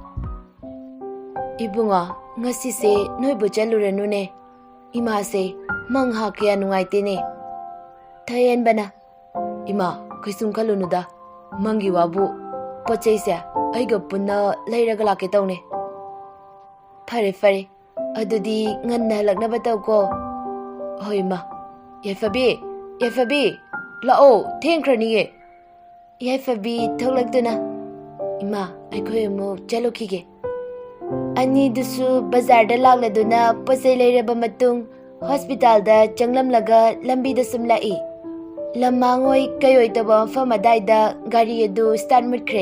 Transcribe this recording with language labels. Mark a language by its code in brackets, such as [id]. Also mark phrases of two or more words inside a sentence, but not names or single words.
[mni] Ibunga ngasise noibu chaluranune. Imase mangha kya nungaitene. Thoyenbana. Ima kaisum khalunuda. Mangi wabu pochaise aiga punna leiraga lake tawne. Fare. Adudi nganna halaknaba tawko. Hoi ma. Yaifabi. Lao thengkraniye. Yaifabi thoklaktuna. Ima aikhoi amu chalokhige. Ani dusu bazarda lakladuna posai leiraba matung hospitalda changlamlaga lambida sumlai. Lamangoi kayoi taba mafam adaida gari adu start mutkre.